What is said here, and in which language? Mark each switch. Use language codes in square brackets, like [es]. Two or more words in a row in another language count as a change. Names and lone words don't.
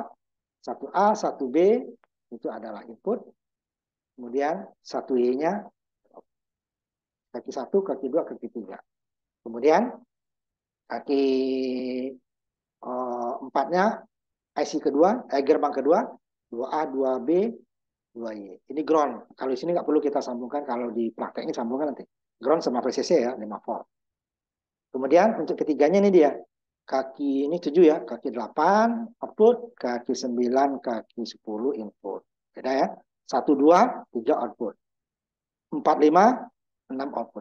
[id] 1A, 1B itu adalah input. Kemudian 1Y-nya kaki 1, kaki 2, kaki 3. Kemudian kaki 4-nya IC kedua, gerbang kedua, 2A, 2B, 2Y. Ini ground. Kalau di sini nggak perlu kita sambungkan, kalau di prakteknya sambungkan nanti. Ground sama VCC ya, 5 volt. Kemudian untuk ketiganya ini dia. Kaki ini 7 ya, kaki 8 output, kaki 9, kaki 10 input. Beda ya. 1, 2, 3 output. 4, 5, 6 output.